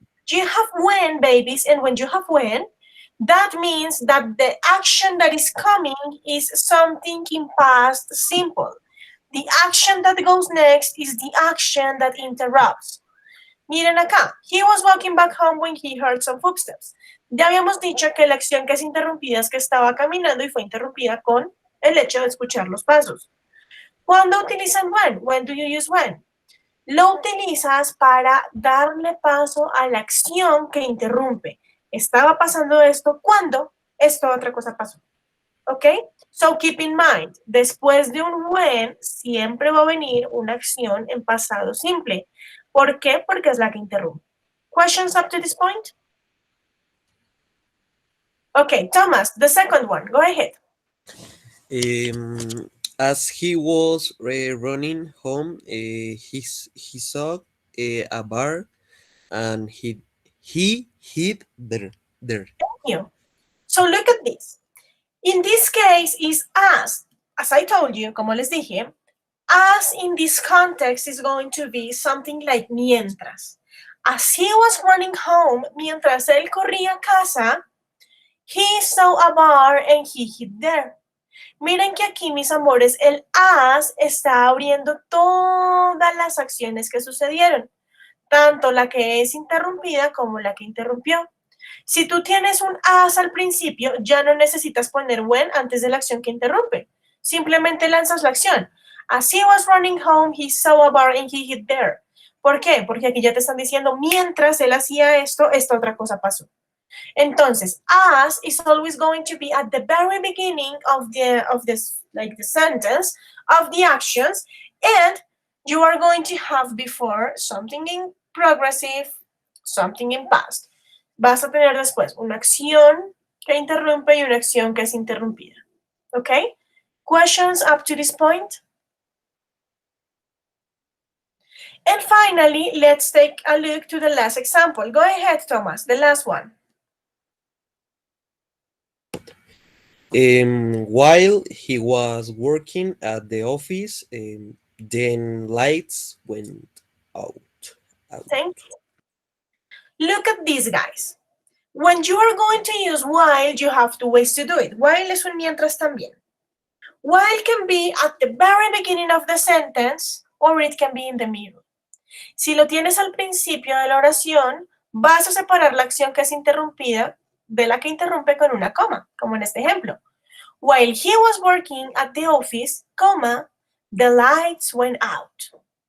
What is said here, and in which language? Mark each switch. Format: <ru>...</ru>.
<en>You have when, babies, and when you have when, that means that the action that is coming is something in past simple. The action that goes next is the action that interrupts.</en> <es>Miren acá,</es> <en>he was walking back home when he heard some footsteps.</en> <es>Ya habíamos dicho que la acción que es interrumpida es que estaba caminando y fue interrumpida con el hecho de escuchar los pasos. ¿Cuándo utilizan when?</es> <en>When do you use when?</en> <es>Lo utilizas para darle paso a la acción que interrumpe. Estaba pasando esto cuando esta otra cosa pasó. ¿Ok?</es> <en>So keep in mind,</en> <es>después de un when siempre va a venir una acción en pasado simple. ¿Por qué? Porque es la que interrumpe.</es> <en>Questions up to this point? Okay, Thomas, the second one. Go ahead. As he was running home, he saw a bar, and he hid there. Thank you. So look at this. In this case is as I told you,</en> <es>como les dije,</es> <en>as in this context is going to be something like mientras. As he was running home,</en> <es>mientras él corría a casa,</es> <en>he saw a bar and he hid there.</en> <es>Miren que aquí, mis amores, el as está abriendo todas las acciones que sucedieron, tanto la que es interrumpida como la que interrumpió. Si tú tienes un as al principio, ya no necesitas poner when antes de la acción que interrumpe. Simplemente lanzas la acción.</es> <en>As he was running home, he saw a bar and he hid there.</en> <es>¿Por qué? Porque aquí ya te están diciendo, mientras él hacía esto, esta otra cosa pasó.</es> <en>Entonces, as is always going to be at the very beginning of the sentence, of the actions, and you are going to have before something in progressive, something in past.</en> <es>Vas a tener después una acción que interrumpe y una acción que es interrumpida. ¿Ok?</es> <en>Questions up to this point? And finally, let's take a look to the last example. Go ahead, Thomas, the last one. While he was working at the office, then lights went out. Thank you. Look at these, guys. When you are going to use while, you have two ways to do it.</en> <es>While es un mientras también.</es> <en>While can be at the very beginning of the sentence or it can be in the middle.</en> <es>Si lo tienes al principio de la oración, vas a separar la acción que es interrumpida de la que interrumpe con una coma, como en este ejemplo.</es> <en>While he was working at the office, comma, the lights went out.</en>